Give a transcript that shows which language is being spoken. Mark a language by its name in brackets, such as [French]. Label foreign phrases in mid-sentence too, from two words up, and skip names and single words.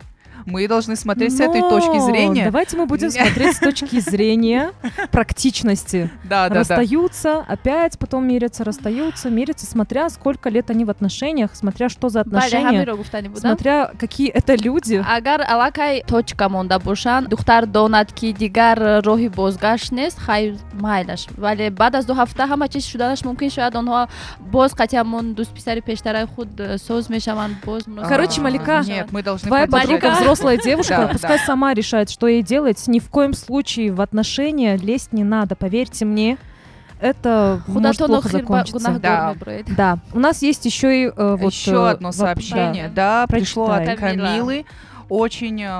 [Russian] Мы должны смотреть с этой точки зрения. Давайте мы будем смотреть с точки зрения практичности. Расстаются, опять потом мирятся, расстаются, мирятся, смотря сколько лет они в отношениях, смотря что за отношения, смотря какие это люди. [Tajik] Агар алакай точка монда бошан, духтар донат ки дигар роҳи бозгашт нест, хайр майлаш. Вале баъд аз 2 ҳафта ҳама чиз шуданаш мумкин шояд онҳо боз қатъиамон дӯст писари пештараи худ соз мешаванд, боз муносибат. [Russian] Короче, Малика, твоя подруга взрослая девушка, пускай сама решает, что ей делать. Ни в коем случае в отношения лезть не надо, поверьте мне. Это может плохо закончиться. Да. У нас есть еще и еще одно сообщение. Да, пришло от Камилы.